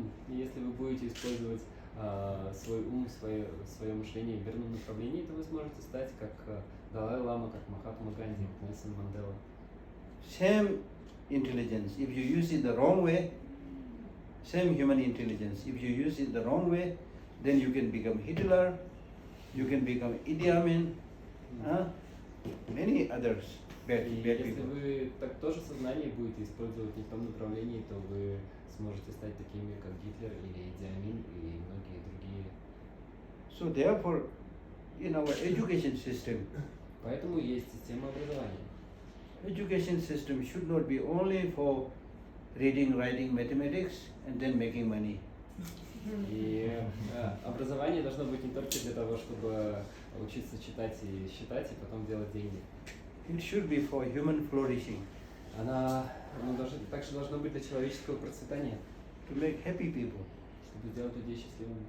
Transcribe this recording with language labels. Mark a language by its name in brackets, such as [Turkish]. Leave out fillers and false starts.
[Russian] И если вы будете использовать свой ум, свое мышление в верном направлении, то вы сможете стать как Далай-Лама, как Махатма Ганди, как Нельсон Мандела. [English] Same intelligence, if you use it the wrong way, same human intelligence, if you use it the wrong way, then you can become Hitler, you can become Idi Amin, many others, bad [Russian] Если [English] people. [Russian] вы так тоже сознание будете использовать не в том направлении, то вы сможете стать такими, как Гитлер или Иди Амин и многие другие. [English] So therefore, in our education system, [Russian] Поэтому есть система образования. [English] education system should not be only for reading, writing, mathematics and then making money. [Russian] И образование должно быть не только для того, чтобы учиться читать и считать, и потом делать деньги. [English] It should be for human flourishing, [Russian] Оно также должно быть для человеческого процветания, [English] to make happy people, [Russian] чтобы сделать людей счастливыми,